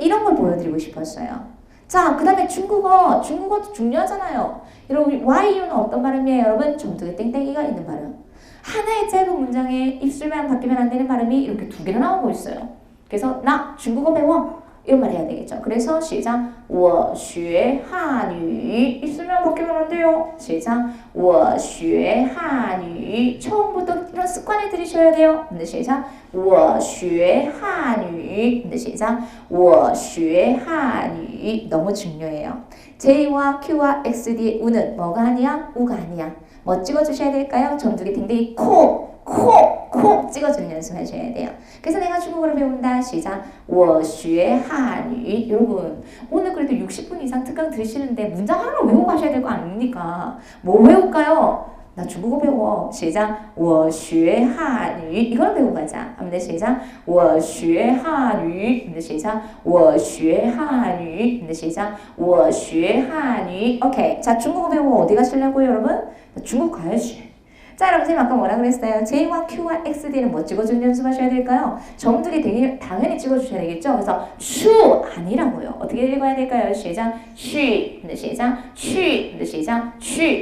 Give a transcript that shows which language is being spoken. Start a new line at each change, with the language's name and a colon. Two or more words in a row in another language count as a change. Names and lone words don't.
Korean: 이런 걸 보여드리고 싶었어요. 자, 그 다음에 중국어도 중요하잖아요. 여러분 YU는 어떤 발음이에요? 여러분 점두개 땡땡이가 있는 발음. 하나의 짧은 문장에 입술만 바뀌면 안 되는 발음이 이렇게 두 개나 나오고 있어요. 그래서 나 중국어 배워 이런 말 해야 되겠죠. 그래서 시작
Chinese: 我学汉语
Korean: 입술만 바뀌면 안 돼요. 시작
Chinese: 我学汉语
Korean: 처음부터 이런 습관을 들이셔야 돼요. 근데 시작
Chinese: 我学汉语
Korean: 근데 시작
Chinese: 我学汉语
Korean: 너무 중요해요. J와 Q와 X 뒤에 우는 뭐가 아니야? 우가 아니야. 뭐 찍어주셔야 될까요? 점두기 댕댕이 콕 찍어주는 연습하셔야 돼요. 그래서 내가 중국어를 배운다. 시작.
Chinese: 我学汉语.
Korean: 여러분 오늘 그래도 60분 이상 특강 들으시는데 문장 하나 외우고 가셔야 될 거 아닙니까? 뭐 외울까요? 나 중국어 배워. 시작.
Chinese: 我学汉语.
Korean: 이걸 배우고 가자. 한번 시작.
Chinese: 我学汉语.
Korean: 한번 시작.
Chinese: 我学汉语.
Korean: 한번 시작.
Chinese: 我学汉语.
Korean: 오케이. 자, 중국어 배우고 어디 가시려고요, 여러분? 중국 가야지. 자, 여러분 선생님 아까 뭐라 그랬어요? J와 Q와 XD는 뭐 찍어주는 연습하셔야 될까요? 점들이 당연히 찍어주셔야 되겠죠? 그래서 슈 아니라고요. 어떻게 읽어야 될까요? 시작. 쉬. 근데 시작. 쉬. 근데 시작. 쉬.